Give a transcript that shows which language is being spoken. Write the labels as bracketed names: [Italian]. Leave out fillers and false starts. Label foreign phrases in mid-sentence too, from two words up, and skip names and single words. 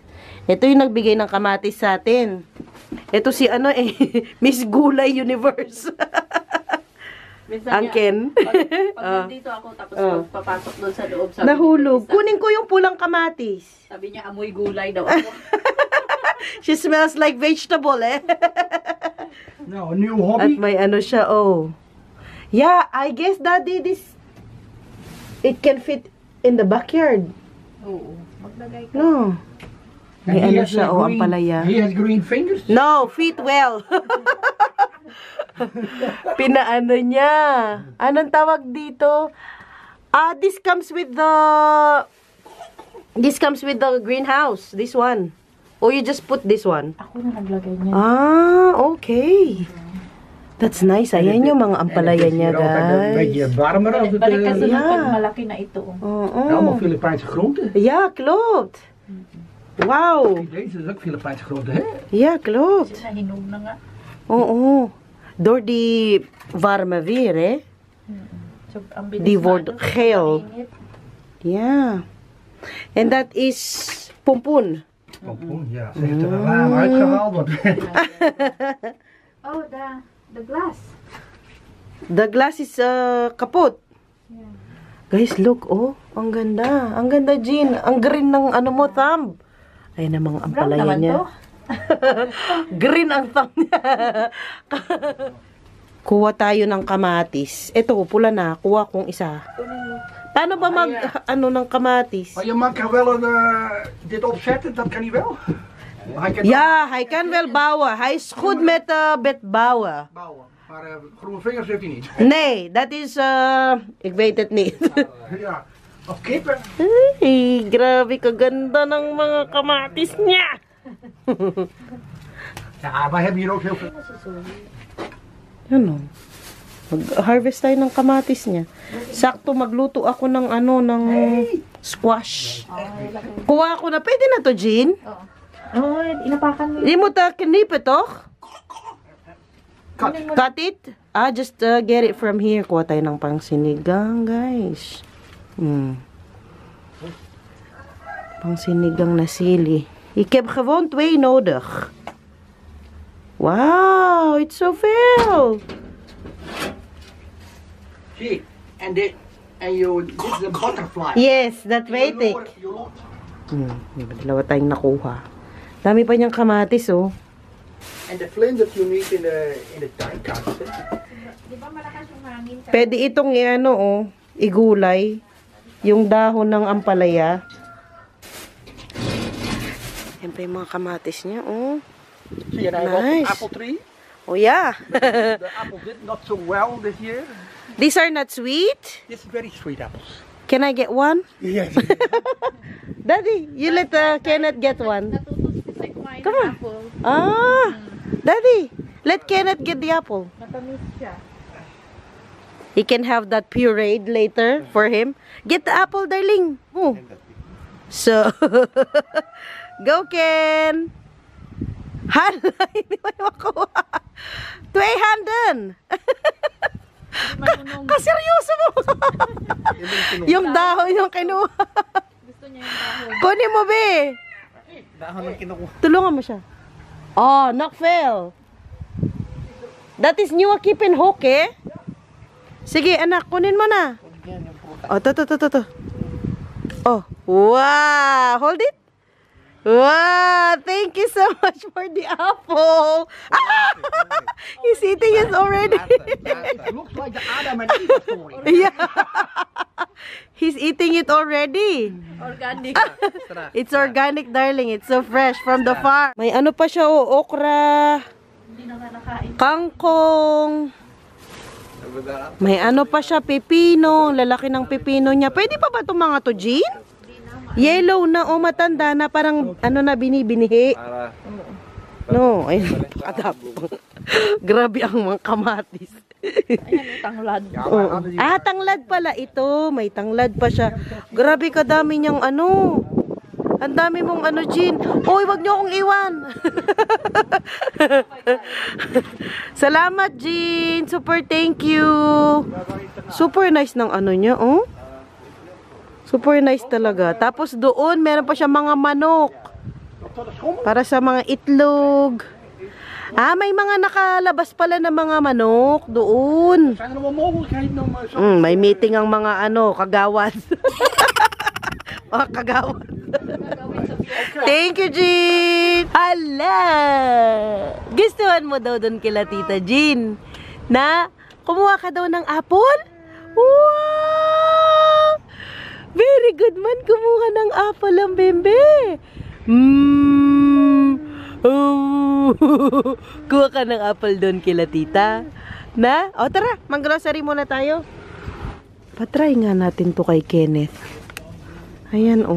[Filipino] Ito yung nagbigay ng kamatis sa atin. Ito si Miss Gulay Universe. Ang Ken. Pag nandito ako tapos papasok doon sa loob. Sabi Nahulog. niya, Kunin ko yung pulang kamatis. Sabi niya amoy gulay daw ako. [English] She smells like vegetable, eh. [Dutch] Nou, een nieuw [Filipino] At [Dutch] hobby. [Filipino] may siya, oh. [English] Yeah, I guess, Daddy, it can fit in the backyard. [Filipino] Oo. Maglagay ka. No. May [English] he has [Filipino] siya, ang palaya. [English] He has green fingers. No, fit well. [Filipino] Pinaano niya. Anong tawag dito? [English] This comes with the greenhouse. This one. Or you just put this one. [Filipino] Ako na naglagay niya. [English] Okay. That's nice. [Filipino] Ayan yung mga ampalaya niya, [Dutch] Een beetje [Filipino] guys. [Dutch] warmer als het. [Filipino] Balik ka sa [Dutch] Ja. [Filipino] pag malaki na ito. [Dutch] Allemaal Filipijnse groenten. Ja, klopt. Wow. Deze is ook Filipijnse groenten, hè? Ja, klopt. [Filipino] Nahinog na nga. Oo. [Dutch] Door die warme weer, hè? [Filipino] So, ang bilis [Dutch] Die [Filipino] na, [Dutch] wordt [Filipino] ano, [Dutch] geel. [Filipino] mainit. [Dutch] Ja. En dat is pompoen. Pompoen, ja. Ze heeft er een raam uitgehaald. Want [English] Oh, the glass. The glass is kapot. Guys, look, [Filipino] oh. Ang ganda. Ang ganda, Jean. Ang green ng ano mo, thumb. Ayun namang ang Brown palaya naman niya. to. Green ang thumb niya. Kuha tayo ng kamatis. Ito, pula na. Kuha kong isa. Paano ba ano ng kamatis? [Dutch] Maar je mag er wel dit opzetten, dat kan hij wel. Maar hij kan Ja, hij kan wel bouwen. Hij is goed met bet bouwen. bouwen. Maar groene vingers heeft hij niet. Nee, dat is, ik weet het niet. Ja. Of kippen. [Filipino] Ay, grabe kaganda ng mga kamatis niya. [Dutch] Ja, wij hebben hier ook heel veel. [Filipino] Ano? Mag-harvest tayo ng kamatis niya. Sakto magluto ako ng ano, ng squash. Kuha ako na. Pwede na to, Jean? Oh, inapakan mo. Hindi mo ta kinipe, toch? [English] Cut it? Just get it from here. [Filipino] Kuha tayo ng pangsinigang, guys. Pangsinigang na sili. [Dutch] Ik heb gewoon 2 nodig. [English] Wow, it's so veel. [Dutch] Zie, en dit is een butterfly. Yes, dat weet ik. [Filipino] Dalawa tayong nakuha. Dami pa niyang kamatis, oh. [Dutch] En de vlinder you niet in de tuinkast. [Filipino] Di ba malakas yung hangin? Pwede itong ano, oh, igulay. Yung dahon ng ampalaya. Yan pa yung mga kamatis niya, oh. [Dutch] Zie je nou [English] Nice. [Dutch] een [English] apple tree? Oh, yeah. The apple did not so well this year. These are not sweet. This is very sweet apples. Can I get one? Yes. Daddy, you let Kenneth get one. [Filipino] Natututo ay kumain [English] Come [Filipino] ng [English] on. apple. Daddy, let Kenneth get the apple. [Filipino] Matamis siya. [English] He can have that pureed later for him. Get the apple, darling. Oh. So, go, Ken. [Filipino] Hala, hindi mo makuha. 200. Kaseryoso mo. Yung dahon yung kinuha. Gusto niya yung dahon. Kunin mo, be. Dahon ng kinukuha. Tulungan mo siya. Oh, knockfell. [English] That is new keep and hook, eh? [Filipino] Sige, anak, kunin mo na. Oh, to. [English] Oh, wow. Hold it. Wow, thank you so much for the apple. Ah! He's eating it already. It looks like the Adam and Eve story. Yeah. He's eating it already. Organic. It's organic, darling. It's so fresh from the farm. [Filipino] May ano pa siya, oh, okra, Hindi na nga nakain. kangkong. May ano pa siya, pepino. Lalaki ng pepino niya. Pwede pa ba itong mga to, Jean? Yellow na, o matanda na, parang ano na binibinihi. No, ay, napakadapang. Grabe ang mga kamatis. Ayan, yung tanglad. Oo. Tanglad pala ito. May tanglad pa siya. Grabe kadami niyang ano. Ang dami mong ano, Jean. Uy, wag niyo akong iwan. Salamat, Jean. [English] Super thank you. Super nice [Filipino] ng ano niya, oh. [English] Super nice talaga. [Filipino] Tapos doon, meron pa siya mga manok. Para sa mga itlog. May mga nakalabas pala na mga manok doon. [Dutch] Zijn er wel mogelijkheden om [Filipino] May meeting ang mga ano, kagawad. Mga kagawad. [English] Thank you, Jean! [Filipino] Hala! Gustuhan mo daw doon kila Tita Jean na kumuha ka daw ng apple? Wow! [English] Very good [Filipino] man, kumuha ng apple ang bembe. Oh. Kuha ka ng apple doon kila Tita. Na? O tara, mag-grocery muna tayo. Patry nga natin to kay Kenneth. Ayan, oh.